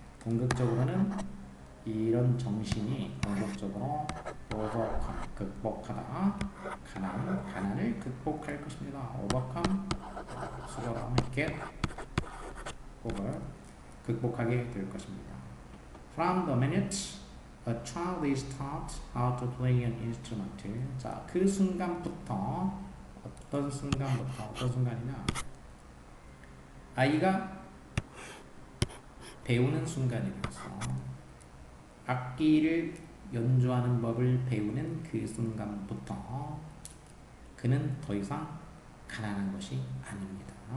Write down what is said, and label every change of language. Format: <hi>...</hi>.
<ko>궁극적으로는 이런 정신이 궁극적으로 overcome, 극복하다, 가난을 극복할 것입니다. overcome, 수고로 하면</ko> <en>get over,</en> <ko>극복하게 될 것입니다.</ko> <en>From the minute a child is taught how to play an instrument.</en> <ko>자, 그 순간부터 어떤 순간이냐? 아이가 배우는 순간이 되어서 악기를 연주하는 법을 배우는 그 순간부터 그는 더 이상 가난한 것이 아닙니다.</ko>